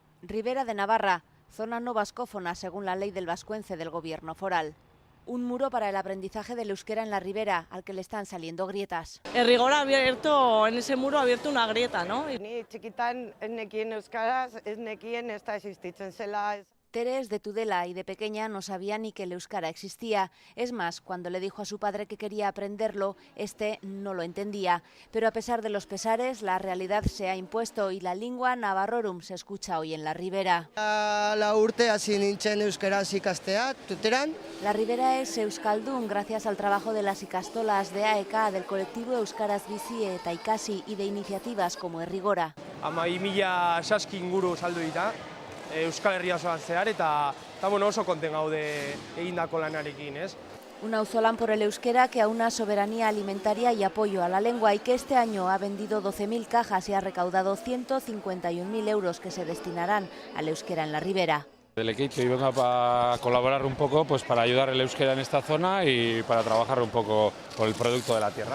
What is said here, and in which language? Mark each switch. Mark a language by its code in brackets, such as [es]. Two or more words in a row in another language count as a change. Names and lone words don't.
[es] Ribera de Navarra, zona no vascófona según la ley del vascuence del gobierno foral. Un muro para el aprendizaje del euskera en la ribera, al que le están saliendo grietas. El rigor ha abierto, en ese muro ha abierto una grieta, ¿no? [eu] Ni txikitan ez nekien euskaraz, ez nekien ez da existitzen zela. [es] Teres, de Tudela y de pequeña no sabía ni que el euskara existía. Es más, cuando le dijo a su padre que quería aprenderlo, este no lo entendía. Pero a pesar de los pesares, la realidad se ha impuesto y la lingua navarrorum se escucha hoy en la ribera. [eu] La urte hasi nintzen euskaraz ikastea, tuteran. [es] La ribera es euskaldun gracias al trabajo de las ikastolas de AEK, del colectivo Euskaraz Bizi eta Ikasi y de iniciativas como Errigora. [eu] 12.000 inguru saldu dira. Euskal Herria osoan zehar eta oso konten gaude egindako lanarekin, ez? [es] Un auzolán por el euskera que aúna soberanía alimentaria y apoyo a la lengua y que este año ha vendido 12.000 cajas y ha recaudado 151.000 euros que se destinarán al euskera en la ribera. Del Equito y venga para colaborar un poco pues para ayudar el euskera en esta zona y para trabajar un poco por el producto de la tierra.